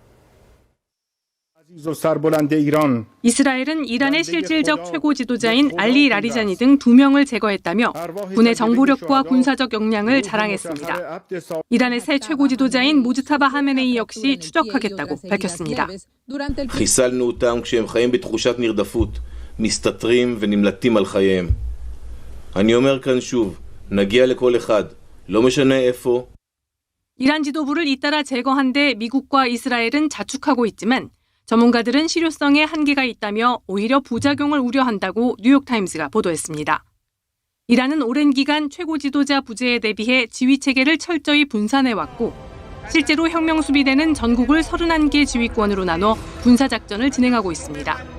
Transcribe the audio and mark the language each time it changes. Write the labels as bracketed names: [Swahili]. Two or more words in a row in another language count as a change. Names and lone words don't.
[Korean] 이스라엘은 이란의 실질적 최고 지도자인 알리 라리자니 등 2명을 제거했다며 군의 정보력과 군사적 역량을 자랑했습니다. 이란의 새 최고 지도자인 무즈타바 하메네이 역시 추적하겠다고 밝혔습니다. [Hebrew] חיסלנו אותם כשהם חיים בתחושת נרדפות, מסתתרים ונמלטים על חייהם. אני אומר כאן שוב, נגיע לכל אחד, לא משנה איפה. [Korean] 이란 지도부를 잇따라 제거한 데 미국과 이스라엘은 자축하고 있지만 전문가들은 실효성에 한계가 있다며 오히려 부작용을 우려한다고 뉴욕타임스가 보도했습니다. 이란은 오랜 기간 최고 지도자 부재에 대비해 지휘체계를 철저히 분산해왔고 실제로 혁명수비대는 전국을 31개 지휘권으로 나눠 군사작전을 진행하고 있습니다.